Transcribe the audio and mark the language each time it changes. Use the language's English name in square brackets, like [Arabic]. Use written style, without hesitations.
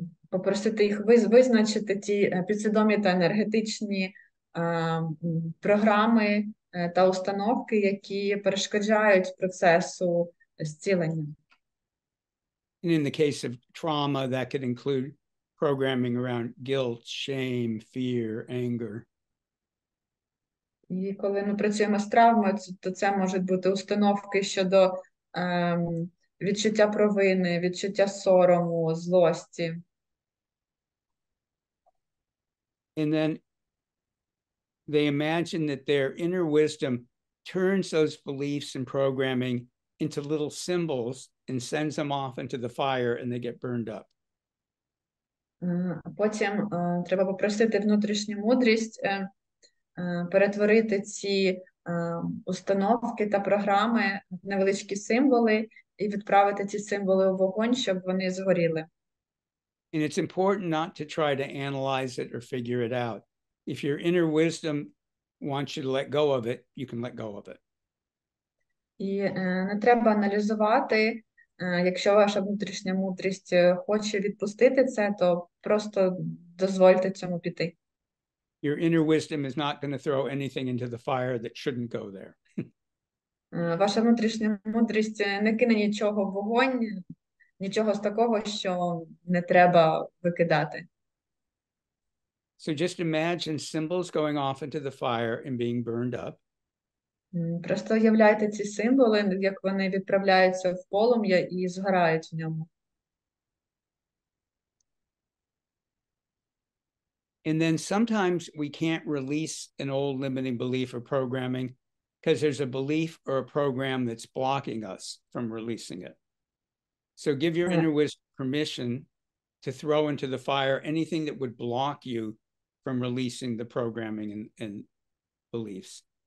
[Ukrainian] Попросити їх визначити ті підсвідомі та енергетичні програми та установки, які перешкоджають процесу зцілення. [English] And in the case of trauma, that could include programming around guilt, shame, fear, anger. [Ukrainian] І коли ми працюємо з травмою, то це можуть бути установки щодо відчуття провини, відчуття сорому, злості. [English] And then they imagine that their inner wisdom turns those beliefs and programming into little symbols and sends them off into the fire and they get burned up. [Ukrainian] Потім треба попросити внутрішню мудрість перетворити ці установки та програми в невеличкі символи і відправити ці символи у вогонь, щоб вони згоріли. [English] And it's important not to try to analyze it or figure it out. If your inner wisdom wants you to let go of it, you can let go of it. [Ukrainian] І не треба аналізувати. Якщо ваша внутрішня мудрість хоче відпустити це, то просто дозвольте цьому піти. [English] Your inner wisdom is not going to throw anything into the fire that shouldn't go there. [Ukrainian] Ваша внутрішня мудрість не кине нічого в вогонь, нічого з такого, що не треба викидати. [English] So just imagine symbols going off into the fire and being burned up. [Ukrainian] Просто уявляйте ці символи, як вони відправляються в полум'я і згорають в ньому. [English] And then sometimes we can't release an old limiting belief or programming because there's a belief or a program that's blocking us from releasing it. So give your inner wisdom permission to throw into the fire anything that would block you from releasing the programming and beliefs.